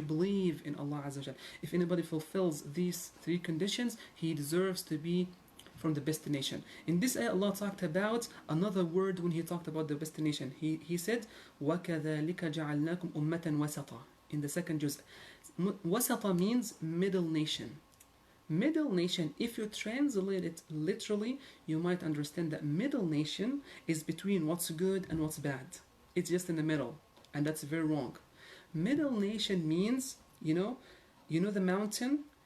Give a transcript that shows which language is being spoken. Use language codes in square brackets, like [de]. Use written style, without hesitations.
[en] You believe in Allah Azza wa Jal. If anybody fulfills these three conditions, he deserves to be from the destination. In this ayah, Allah talked about another word when He talked about the destination. He said, [ar] وَكَذَلِكَ جَعَلْنَاكُمْ أُمَّةً وَسَطًا. [en] In the second juz, wasata means middle nation. Middle nation, if you translate it literally, you might understand that middle nation is between what's good and what's bad. It's just in the middle. and that's very wrong. Middle nation means, you know the mountain?